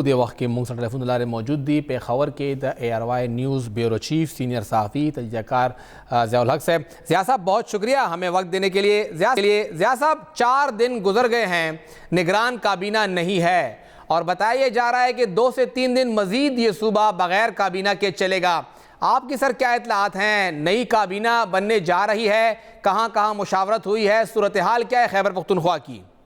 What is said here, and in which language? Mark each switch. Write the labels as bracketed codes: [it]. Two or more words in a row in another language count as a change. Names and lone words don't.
[ps] د وخت کې مونږ سره ټلیفون د لارې موجود دي پېښور کې د [ur] اے آر وائی نیوز بیورو چیف سینئر صحافی تجزیہ کار ضیاء الحق صاحب ضیاء صاحب بہت شکریہ ہمیں وقت دینے کے لیے ضیاء صاحب 4 دن گزر گئے ہیں نگران کابینہ نہیں ہے اور بتایا جا رہا ہے کہ 2 سے 3 دن مزید یہ صوبہ بغیر کابینہ کے چلے گا آپ کی سر کیا اطلاعات ہیں نئی کابینہ بننے جا رہی ہے کہاں کہاں مشاورت ہوئی ہے صورتحال کیا ہے خیبر پختونخوا کی